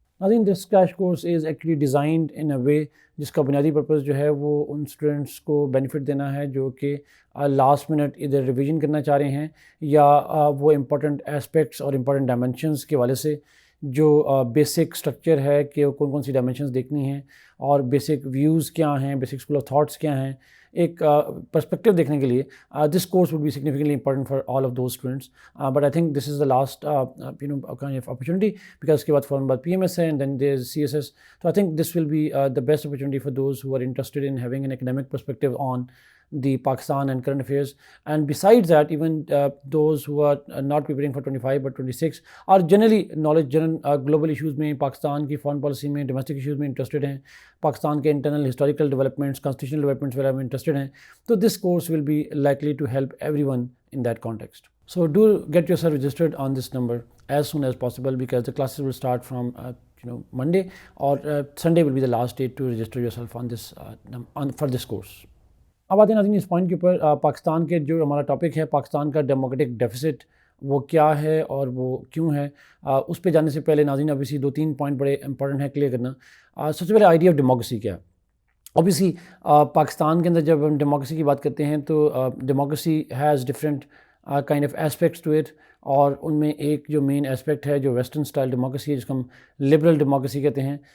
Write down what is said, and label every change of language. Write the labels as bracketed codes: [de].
[ur] ناظرین، دس crash course is actually designed in اے وے جس کا بنیادی پرپز جو ہے وہ ان اسٹوڈنٹس کو بینیفٹ دینا ہے جو کہ لاسٹ منٹ ادھر ریویژن کرنا چاہ رہے ہیں، یا وہ امپورٹنٹ اسپیکٹس اور امپورٹنٹ ڈائمینشنس کے والے سے جو بیسک اسٹرکچر ہے کہ کون کون سی ڈائمینشنز دیکھنی ہیں اور بیسک ویوز کیا ہیں، بیسک اسکول آف تھاٹس کیا ہیں، ایک پرسپیکٹیو دیکھنے کے لیے this course would be significantly important for all of those students. [en] But I think this is the last opportunity, because اس کے بعد فوراً بعد PMS ہے and then there is CSS. So I think this will be the best opportunity for those who are interested in having an academic perspective on the Pakistan and current affairs. And besides that, even those who are not preparing for 25 but 26 are generally general global issues میں، پاکستان کی foreign policy میں، domestic issues میں interested ہیں، پاکستان کے internal historical developments, constitutional developments وغیرہ میں interested ہیں. تو this course will be likely to help everyone in that context. So do get yourself registered on this number as soon as possible, because the classes will start from Monday, or Sunday will be the last date to register yourself on this for this course. [ur] اب آتے ہیں ناظرین اس point کے اوپر، پاکستان کے جو ہمارا topic ہے پاکستان کا ڈیموکریٹک ڈیفیسٹ، وہ کیا ہے اور وہ کیوں ہے. اس پہ جانے سے پہلے ناظرین اوبیسلی دو تین پوائنٹ بڑے امپورٹنٹ ہیں کلیئر کرنا. سب سے پہلے آئیڈیا آف ڈیموکریسی کیا ہے. اوبیسلی پاکستان کے اندر جب ہم ڈیموکریسی کی بات کرتے ہیں تو democracy has different kind of aspects to it, اور ان میں ایک جو مین ایسپیکٹ ہے جو ویسٹرن اسٹائل ڈیموکریسی ہے، جس کو ہم لبرل ڈیموکریسی کہتے ہیں.